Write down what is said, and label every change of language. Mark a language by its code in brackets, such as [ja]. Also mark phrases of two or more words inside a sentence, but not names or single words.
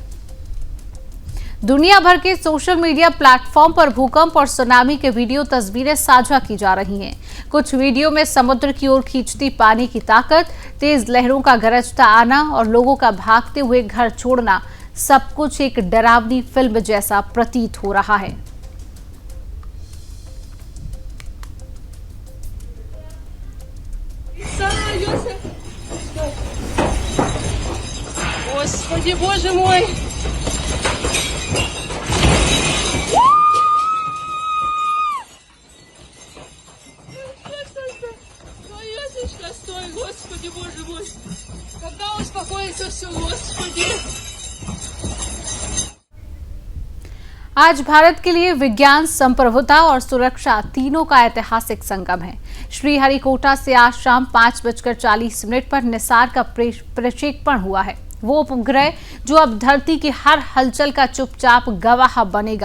[hi] दुनिया भर के [en] social media platform [hi] पर भूकंप और सुनामी के वीडियो तस्वीरें साझा की जा रही हैं। कुछ वीडियो में समुद्र की ओर खींचती पानी की ताकत, तेज लहरों का गरजता आना और लोगों का भागते हुए घर छोड़ना, सब कुछ एक डरावनी फिल्म जैसा प्रतीत हो रहा है। [ru] Господи, боже мой! Стой, Господи, боже мой! Когда успокоится все, Господи! [hi] आज भारत के लिए विज्ञान, संप्रभुता और सुरक्षा तीनों का ऐतिहासिक संगम है। श्रीहरिकोटा से आज शाम 5:40 पर निसार का प्रक्षेपण हुआ है। वो उपग्रह जो अब धरती की हर हलचल का चुपचाप गवाह बनेगा।